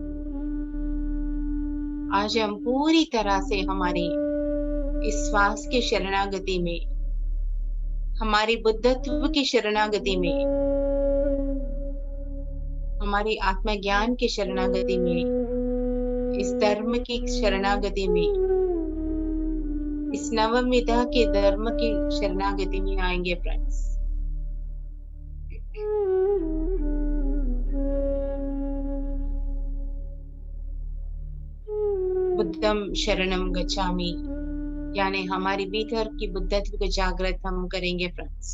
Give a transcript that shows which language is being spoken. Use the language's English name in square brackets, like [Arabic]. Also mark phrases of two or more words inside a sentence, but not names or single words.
[Hindi] आज हम पूरी तरह से हमारी इस श्वास की शरणागति में, हमारी बुद्धत्व की शरणागति में, हमारी आत्मज्ञान की शरणागति में, इस धर्म की शरणागति में, इस नवविधा के धर्म की शरणागति में आएंगे फ्रेंड्स। [Pali] बुद्धम शरणम गच्छामि, [Hindi] यानी हमारी भीतर की बुद्धत्व को जागृत हम करेंगे फ्रेंड्स।